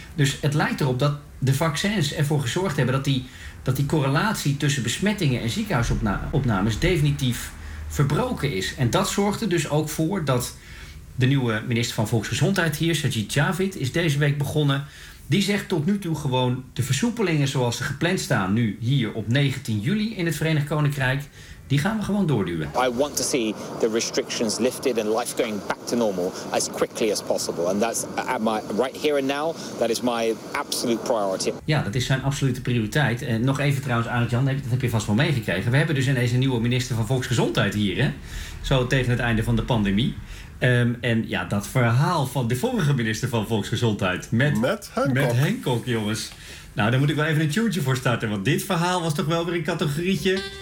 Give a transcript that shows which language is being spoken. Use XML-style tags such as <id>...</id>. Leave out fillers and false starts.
<nl>Dus het lijkt erop dat de vaccins ervoor gezorgd hebben dat die correlatie tussen besmettingen en ziekenhuisopnames definitief verbroken is. En dat zorgt er dus ook voor dat de nieuwe minister van Volksgezondheid hier, Sajid Javid, is deze week begonnen. Die zegt tot nu toe gewoon de versoepelingen zoals ze gepland staan nu hier op 19 juli in het Verenigd Koninkrijk, die gaan we gewoon doorduwen.</nl> <en>I want to see the restrictions lifted and life going back to normal as quickly as possible. And that's at my right here and now, that is my absolute priority.</en> <nl>Ja, dat is zijn absolute prioriteit. En nog even trouwens, Arend-Jan, dat heb je vast wel meegekregen. We hebben dus ineens een nieuwe minister van Volksgezondheid hier, hè? Zo tegen het einde van de pandemie. En ja, dat verhaal van de vorige minister van Volksgezondheid met Hancock, jongens. Nou, daar moet ik wel even een tune voor starten, want dit verhaal was toch wel weer een categorietje.</nl>